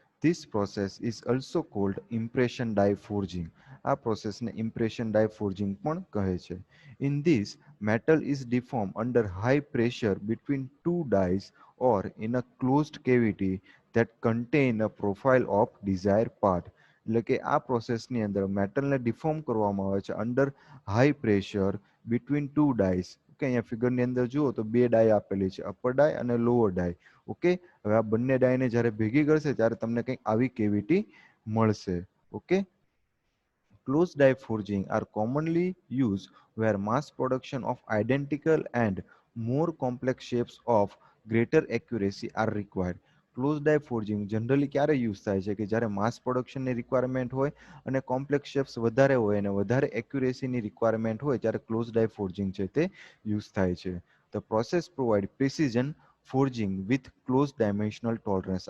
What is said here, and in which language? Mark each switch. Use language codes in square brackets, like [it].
[en] This process is also called impression die forging. [gu] આ પ્રોસેસને impression die forging પણ કહે છે. [en] In this, metal is deformed under high pressure between two dies or in a closed cavity that contain a profile of desired part. [gu] એટલે કે આ પ્રોસેસની અંદર મેટલને ડિફોર્મ કરવામાં આવે છે under high pressure between two dice. Okay, અહીંયા ફિગરની અંદર જુઓ તો બે ડાય આપેલી છે, અપર ડાય અને લોઅર ડાય. ઓકે, હવે આ બંને ડાયને જ્યારે ભેગી કરશે ત્યારે તમને કંઈક આવી કેવિટી મળશે. [en] Okay, closed die forging are commonly used where mass production of identical and more complex shapes of greater accuracy are required. [gu] Close dye forging generally ક્યારે યુઝ થાય છે કે જ્યારે માસ પ્રોડક્શનની રિક્વાયરમેન્ટ હોય અને કોમ્પ્લેક્સ શેપ્સ વધારે હોય અને વધારે એક્યુરેસીની રિક્વાયરમેન્ટ હોય ત્યારે ક્લોઝ ડાય ફોર્જિંગ છે તે યુઝ થાય છે. [en] The process provide precision forging with close dimensional tolerance.